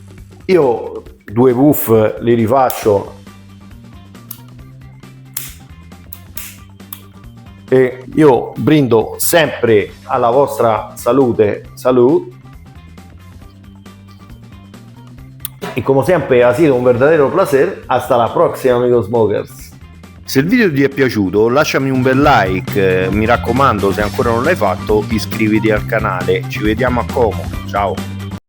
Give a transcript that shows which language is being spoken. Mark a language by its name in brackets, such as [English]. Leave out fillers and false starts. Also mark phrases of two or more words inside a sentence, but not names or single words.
[Italian] Io 2 puff li rifaccio e io brindo sempre alla vostra salute, e come sempre [Spanish] ha sido un verdadero placer. Hasta la prossima, amigos smokers. [Italian] Se il video ti è piaciuto lasciami un bel like, mi raccomando, se ancora non l'hai fatto iscriviti al canale. Ci vediamo a Como, ciao.